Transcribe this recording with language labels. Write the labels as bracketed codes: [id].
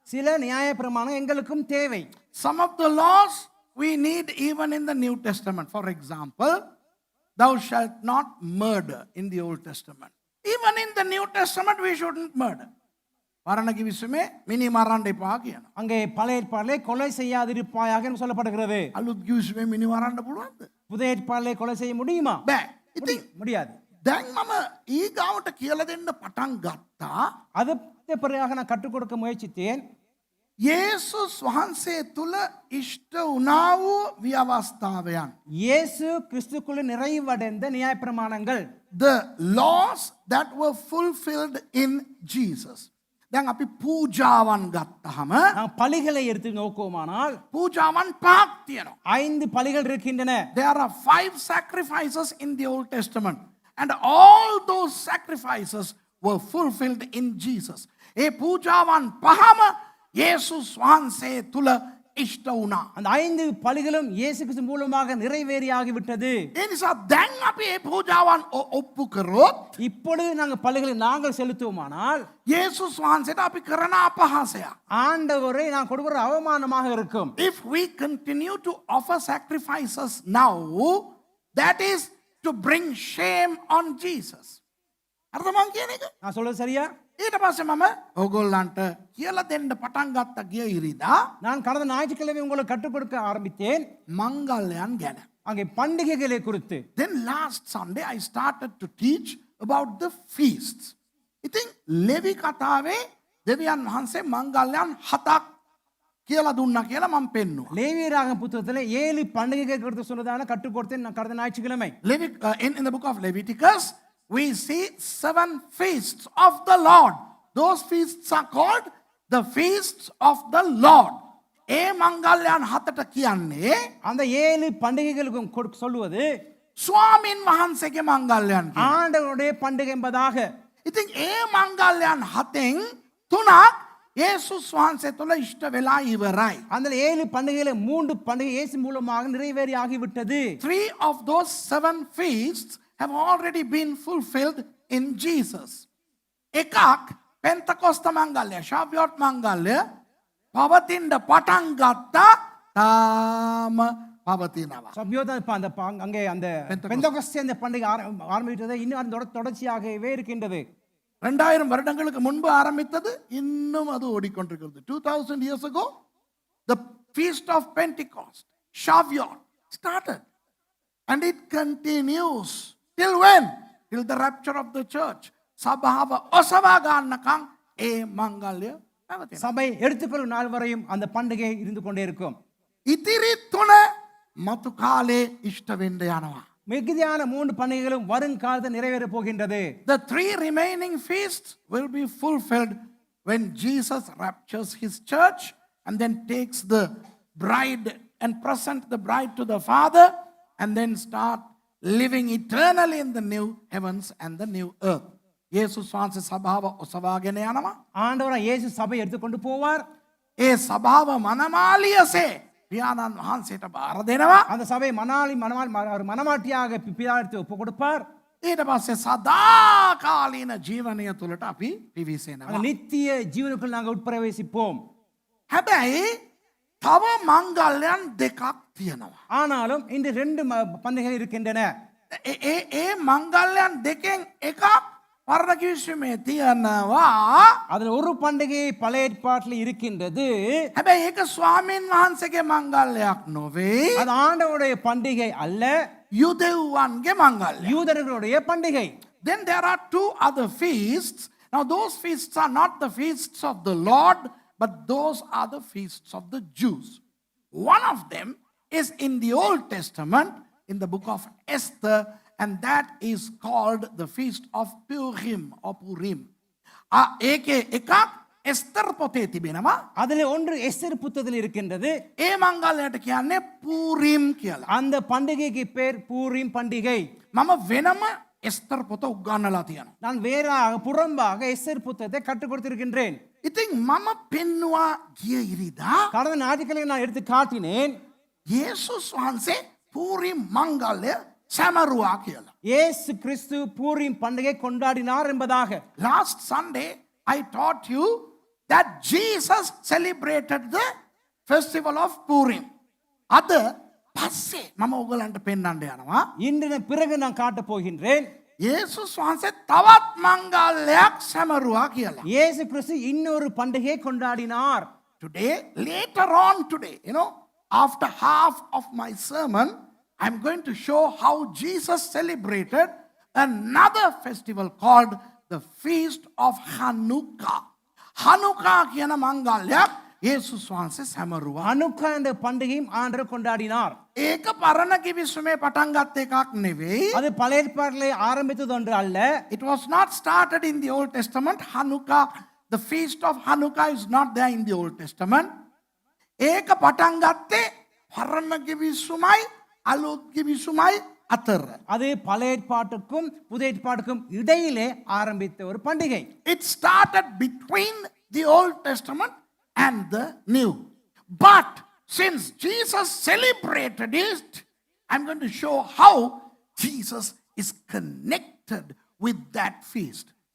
[ta] சில நியாயப்பிரமாணம் எங்களுக்கும் தேவை. [en] Some of the laws we need even in the New Testament. For example, thou shalt not murder in the Old Testament. Even in the New Testament we shouldn't murder. [si] மரணக்கு விசுமே mini மரண එපා කියනවා. [ta] அங்கே பழைய ஏற்பாட்டிலே கொலை செய்யாதிருப்பாயாக என்று சொல்லப்படுகிறது. [si] අලුත් කිවිසුමේ மினி மரண පුළුවන්ද? [ta] புதிய ஏற்பாட்டிலே கொலை செய்ய முடியுமா? [si] බෑ. ඉතින් [ta] முடியாது. [si] දැන් මම ඊගාවට කියලා දෙන්න පටන් ගත්තා. [ta] அதுக்கு பிறகு நான் கற்றுக் கொடுக்க முயற்சித்தேன். [si] යේසුස් වහන්සේ තුල ඉෂ්ට වුණා වූ ව්‍යවස්ථාවයන්. [ta] இயேசு கிறிஸ்துக்குள்ள நிறைவடைந்த நியாயப்பிரமாணங்கள். [en] The laws that were fulfilled in Jesus. [si] දැන් අපි පූජාවන් ගත්තාම [ta] பலிகளை எடுத்து நோக்குவோமானால் [si] පූජාවන් පහක් තියෙනවා. [ta] 5 பலிகள் இருக்கின்றன. [en] There are 5 sacrifices in the Old Testament and all those sacrifices were fulfilled in Jesus. [si] ඒ පූජාවන් පහම යේසුස් වහන්සේ තුල ඉෂ්ට වුණා. [ta] அந்த 5 பலிகளும் இயேசு கிறிஸ்து மூலமாக நிறைவேறியாகி விட்டது. [si] ඒ නිසා දැන් අපි මේ පූජාවන් ඔප්පු කරොත් [ta] இப்பொழுது நாங்கள் பலிகளை நாங்கள் செலுத்துவோமானால் [si] යේසුස් වහන්සේට අපි කරන අපහාසය. [ta] ஆண்டவரை நான் கொடுக்கிற அவமானமாக இருக்கும். [en] If we continue to offer sacrifices now, that is to bring shame on Jesus. [si] අර්ථමං කියන එක? [ta] நான் சொல்றது சரியா? [si] ඊට පස්සේ මම ඕගොල්ලන්ට කියලා දෙන්න පටන් ගත්ත ගිය ඉරිදා [ta] நான் கடந்த ஞாயிற்றுக்கிழமை உங்களுக்கு கற்றுக் கொடுக்க ஆரம்பித்தேன் [si] මංගල්‍යයන් ගැන. [ta] அங்கே பண்டிகைகளை குறித்து. [en] Then last Sunday I started to teach about the feasts. [si] ඉතින් ලෙවි කතාවේ දෙවියන් වහන්සේ මංගල්‍යයන් 7ක් කියලා දුන්නා කියලා මම පෙන්නුවා. [ta] லேவியராகம புத்தகத்துல 7 பண்டிகைகள் குறித்து சொன்னதான கற்றுக் கொடுத்தேன் நான் கடந்த ஞாயிற்றுக்கிழமை. [en] In the book of Leviticus we see 7 feasts of the Lord. Those feasts are called the feasts of the Lord. [si] ඒ මංගල්‍යයන් 7ට කියන්නේ [ta] அந்த 7 பண்டிகைகளுக்கும் சொல்லுவது [si] ස්වාමින් වහන්සේගේ මංගල්‍යයන් කියන. [ta] ஆண்டவருடைய பண்டிகை என்பதாக. [si] ඉතින් ඒ මංගල්‍යයන් 7න් 3ක් යේසුස් වහන්සේ තුල ඉෂ්ට වෙලා ඉවරයි. [ta] அந்த 7 பண்டிகையில 3 பண்டிகை இயேசு மூலமாக நிறைவேறியாகி விட்டது. [en] 3 of those 7 feasts have already been fulfilled in Jesus. [si] එකක් පෙන්තකොස්ත මංගල්‍ය, ශාව්‍යෝත් මංගල්‍ය පවතින්න පටන් ගත්තා තාම පවතිනවා. [ta] சபியோதா அந்த அங்கே அந்த பெந்தகோஸ்தே அந்த பண்டிகை ஆரம்பித்தது இன்னும் அந்த தொடர்ச்சியாகவே இருக்கின்றது. 2000 வருடங்களுக்கு முன்பு ஆரம்பித்தது இன்னும் அது ஓடிக்கொண்டிருக்கிறது. [en] 2000 years ago the feast of Pentecost, Shavuot started and it continues. Till when? Till the rapture of the church. [si] සභාව ඔසවා ගන්නකම් ඒ මංගල්‍ය පැවතෙනවා. [ta] சபை எடுத்துக்கொள்ளும் நாள் வரையும் அந்த பண்டிகை இருந்து கொண்டே இருக்கும். [si] ඉතිරි 3 මතු කාලේ ඉෂ්ට වෙන්න යනවා. [ta] மிகுதியான 3 பண்டிகைகளும் வருங்காலத்தில் நிறைவேற போகின்றது. [en] The 3 remaining feasts will be fulfilled when Jesus raptures his church and then takes the bride and present the bride to the Father and then start living eternally in the new heavens and the new earth. [si] යේසුස් වහන්සේ සභාව ඔසවාගෙන යනවා. [ta] ஆண்டவர் இயேசு சபை எடுத்துக்கொண்டு போவார். [si] ඒ සභාව මනමාලියසේ පියාණන් වහන්සේට බාර දෙනවා. [ta] அந்த சபை மனமாட்டியாக பிதாவிற்கு ஒப்பு கொடுப்பார். [si] ඊට පස්සේ සදාකාලීන ජීවනය තුළට අපි පිවිසෙනවා. [ta] நித்திய ஜீவனுக்குள் நாங்கள் உட்பிரவேசிப்போம். [si] හැබැයි තව මංගල්‍යයන් දෙකක් තියෙනවා. [ta] ஆனாலும் இந்த 2 பண்டிகைகள் இருக்கின்றன. [si] ඒ මංගල්‍යයන් දෙකෙන් එකක් වර්ණ කිවිසුමේ තියනවා. [ta] அதுல ஒரு பண்டிகை பழைய ஏற்பாட்டில் இருக்கின்றது. [si] හැබැයි ඒක ස්වාමීන් වහන්සේගේ මංගල්‍යයක් නොවේ. [ta] அது ஆண்டவருடைய பண்டிகை அல்ல, [si] යුදෙව්වන්ගේ මංගල්‍යය. [ta] யூதர்களுடைய பண்டிகை. [en] Then there are two other feasts. Now those feasts are not the feasts of the Lord, but those are the feasts of the Jews. One of them is in the Old Testament, in the book of Esther, and that is called the feast of Purim or Purim. [si] ඒකේ එකක් එස්තර් පොතේ තිබෙනවා. [ta] அதுல ஒன்று Esther புத்தகத்தில் இருக்கின்றது. [si] ඒ මංගල්‍යයට කියන්නේ පූරිම් කියලා. [ta] அந்த பண்டிகைக்கு பேர் பூரீம் பண்டிகை. [si] මම වෙනම එස්තර් පොත උගන්වලා තියෙනවා. [ta] நான் வேறாக புறம்பாக எஸ்தர் புத்தகத்தை கற்றுக் கொடுத்திருக்கின்றேன். [si] ඉතින් මම පෙන්නවා ගිය ඉරිදා [ta] கடந்த ஞாயிற்றுக்கிழமை நான் எடுத்து காட்டினேன். [si] යේසුස් වහන්සේ පූරිම් මංගල්‍ය සැමරුවා කියලා. [ta] இயேசு கிறிஸ்து பூரீம் பண்டிகை கொண்டாடினார் என்பதாக. [en] Last Sunday I taught you that Jesus celebrated the festival of Purim. [si] අද පස්සේ මම ඔයගලන්ට පෙන්වන්න යනවා. [ta] இன்று பிறகு நான் காட்டப் போகின்றேன். [si] යේසුස් වහන්සේ තවත් මංගල්‍යයක් සැමරුවා කියලා. [ta] இயேசு கிறிஸ்து இன்னொரு பண்டிகையை கொண்டாடினார். [en] Today, later on today, after half of my sermon, I'm going to show how Jesus celebrated another festival called the Feast of Hanukkah. [si] Hanukkah කියන මංගල්‍යයක් යේසුස් වහන්සේ සැමරුවා. [ta] ஹனுக்கா என்ற பண்டிகையும் ஆண்டவர் கொண்டாடினார். [si] ඒක පරණ කිවිසුමේ පටන් ගත්ත එකක් නෙවෙයි. [ta] அது பழைய ஏற்பாட்டிலே ஆரம்பித்தது ஒன்று அல்ல. [en] It was not started in the Old Testament. Hanukkah, the feast of Hanukkah is not there in the Old Testament. [si] ඒක පටන් ගත්තේ පරණ කිවිසුමයි අලුත් කිවිසුමයි අතර. [ta] அது பழைய ஏற்பாட்டுக்கும் புதிய ஏற்பாட்டுக்கும் இடையிலே ஆரம்பித்த ஒரு பண்டிகை. [en] It started between the Old Testament and the New. But since Jesus celebrated it, I'm going to show how Jesus is connected with that feast.